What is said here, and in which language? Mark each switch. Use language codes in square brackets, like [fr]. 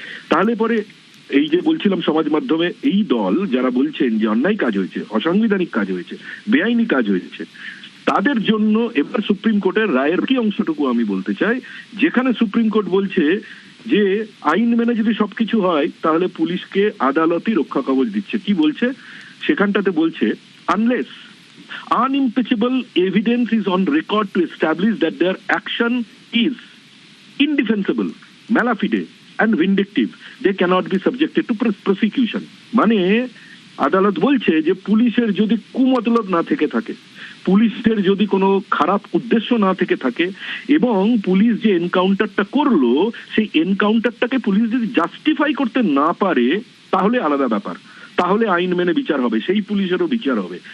[bn] তাহলে পরে এই যে বলছিলাম সমাজ মাধ্যমে এই দল যারা বলছেন যে অন্যায় কাজ হয়েছে, অসাংবিধানিক কাজ হয়েছে, বেআইনি কাজ হয়েছে, তাদের জন্য এবার সুপ্রিম কোর্টের রায়ের কি অংশটুকু আমি বলতে চাই, যেখানে সুপ্রিম কোর্ট বলছে যে আইন মেনে যদি সবকিছু হয় তাহলে পুলিশকে আদালতই রক্ষা কবচ দিচ্ছে। কি বলছে সেখানটাতে? [en] বলছে unless unimpeachable evidence is on record to establish that their action is indefensible, mala fide, and vindictive they cannot be subjected to prosecution. [bn] মানে আদালত বলছে যে পুলিশের যদি কুমতলব না থেকে থাকে, পুলিশের যদি কোনো খারাপ উদ্দেশ্য না থেকে থাকে, এবং পুলিশ যে এনকাউন্টারটা করলো সেই এনকাউন্টারটাকে পুলিশ যদি জাস্টিফাই করতে না পারে তাহলে আলাদা ব্যাপার, তাহলে আইন মেনে বিচার হবে, সেই পুলিশেরও বিচার হবে।